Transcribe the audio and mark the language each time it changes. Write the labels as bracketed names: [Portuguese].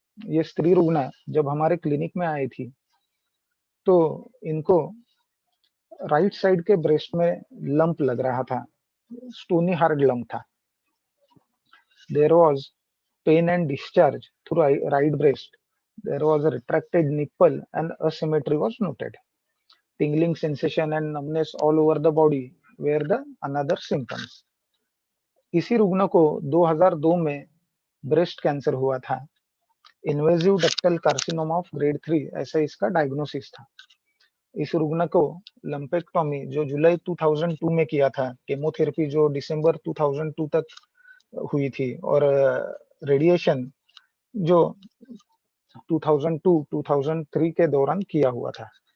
[Hindi] ये स्त्री रुग्णा जब हमारे क्लिनिक में आई थी तो इनको राइट साइड के ब्रेस्ट में लंप लग रहा था, स्टोनी हार्ड लंप था. [English] There was pain and discharge through right breast. There was a retracted nipple and asymmetry was noted. Tingling sensation and numbness all over the body were the another symptoms. [Hindi] इसी रुग्ण को 2002 में breast cancer हुआ था. [English] invasive ductal carcinoma of grade 3 [Hindi] ऐसा इसका diagnosis था. इस रुग्ण को लंपेक्टोमी जो जुलाई 2002 में किया था, केमोथेरेपी जो दिसंबर 2002 तक हुई थी, और रेडिएशन जो 2002-2003 के दौरान किया हुआ था.